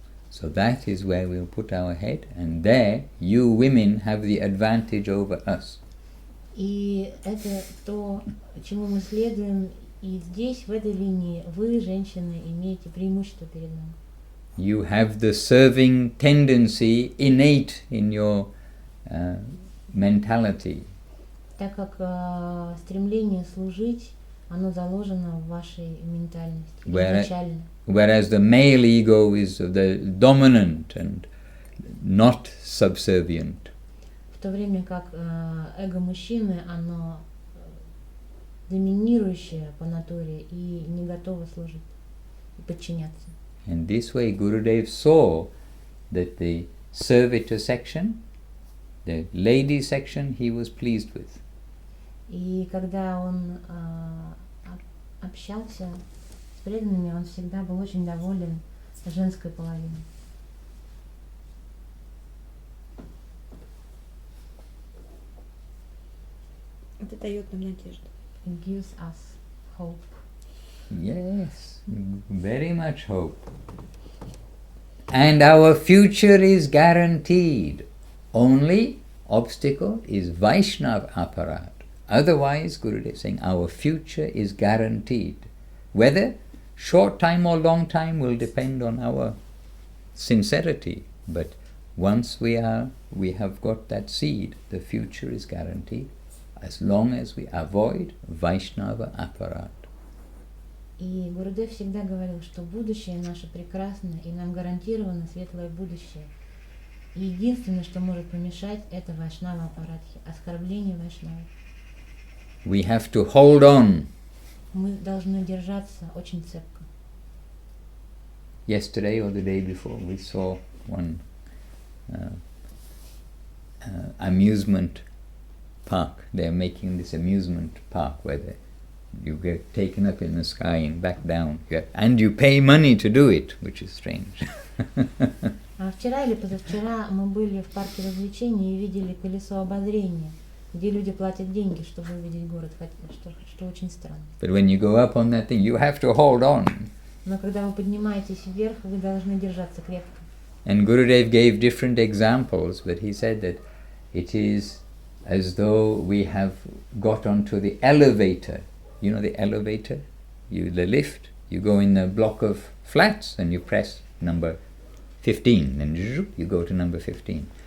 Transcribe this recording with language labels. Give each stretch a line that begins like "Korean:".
English: So that is where we'll put our head, and there you women have the advantage over us.
Russian: И это то, чему мы следуем, и здесь, в этой линии, вы, женщины, имеете преимущество перед нами.
English: You have the serving tendency innate in your mentality.
Russian: Так как стремление служить, оно заложено в вашей ментальности изначально.
English: Whereas the male ego is the dominant and not subservient.
Russian: В то время как эго мужчины, оно доминирующее по натуре и не готово служить и подчиняться.
English: And this way Gurudev saw that the servitor section, the lady section, he was pleased with.
Russian: И когда он общался с преданными, он всегда был очень доволен женской половиной. Это дает нам надежду.
English: It gives us hope. Yes, very much hope. And our future is guaranteed. Only obstacle is Vaishnava aparat. Otherwise, Gurudev is saying, our future is guaranteed. Whether short time or long time will depend on our sincerity. But once we have got that seed, the future is guaranteed. As long as we avoid Vaishnava aparat.
Russian: И Гурудев всегда говорил, что будущее наше прекрасно, и нам гарантировано светлое будущее. И единственное, что может помешать, это Вайшнава апаратхи, оскорбление Вайшнавы.
English: We have to hold on.
Russian: Мы должны держаться очень цепко.
English: Yesterday or the day before, we saw one amusement park. They are making this amusement park where you get taken up in the sky and back down. And you pay money to do it, which is strange.
Russian: Вчера или позавчера мы были в парке развлечений и видели колесо обозрения, где люди платят деньги, чтобы увидеть город, что очень странно.
English: But when you go up on that thing, you have to hold on.
Russian: Но когда вы поднимаетесь вверх, вы должны держаться крепко.
English: And Gurudev gave different examples, but he said that it is as though we have got onto the elevator. You know the elevator? The lift. You go in a block of flats and you press number 15 and you go to number 15.